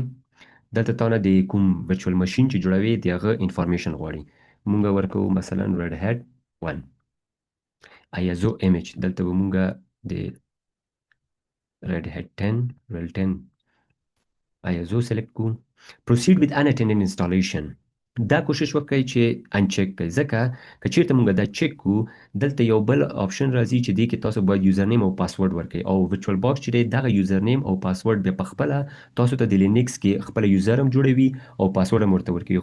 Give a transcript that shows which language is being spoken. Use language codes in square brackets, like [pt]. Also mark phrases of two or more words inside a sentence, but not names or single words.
[ps] دلته تا نه د کوم [en] virtual machine [ps] چې جوړوي د هغه انفارمیشن غواړي. مونږ ورکوو مثلا Red Hat 1 [en] ISO image. [ps] دلته به مونږ د Red Hat 10 RHEL 10 ISO سلیکټ کوو. [en] proceed with unattended installation. [ps] دا کوشش وکړئ چې انچیک کړئ ځکه که چیرته مونږ دا چیک کوو دلته یو بل آپشن راځي چې دې کې تاسو باید یوزرنیم او پاسورډ ورکړئ او ورچوال باکس چې دی دغه یوزرنیم او پاسورډ بیا پخپله تاسو ته د لینکس کې خپله یوزر هم جوړوي او پاسورډ هم ورته ورکوي.